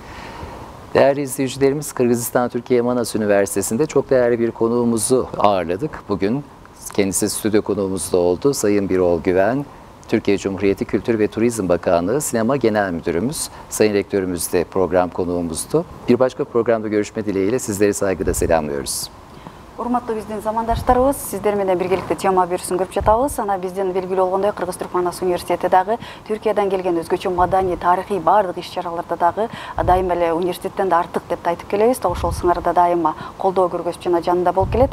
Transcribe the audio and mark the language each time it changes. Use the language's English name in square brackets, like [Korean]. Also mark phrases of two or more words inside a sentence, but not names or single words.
[Turkish] Değerli izleyicilerimiz, Kırgızistan Türkiye Manas Üniversitesi'nde çok değerli bir konuğumuzu ağırladık. Bugün kendisi stüdyo konuğumuz da oldu. Sayın Birol Güven, Türkiye Cumhuriyeti Kültür ve Turizm Bakanlığı Sinema Genel Müdürümüz, Sayın Rektörümüz de program konuğumuzdu. Bir başka programda görüşme dileğiyle sizleri saygıyla selamlıyoruz. [Kyrgyz] Урматтуу биздин замандаштарыбыз, сиздер менен биргеликте тема берүүсүн көрүп жатабыз. Ана биздин белгилүү болгондой Кыргыз-Түрк Манас университети дагы Түркиядан келген өзгөчө маданий, тарыхый баардык иш-чараларда дагы дайыма эле университеттен да артык деп айтып келебиз. Ошол сыңарда дайыма колдоо көргөзүп жана жанында болуп келет.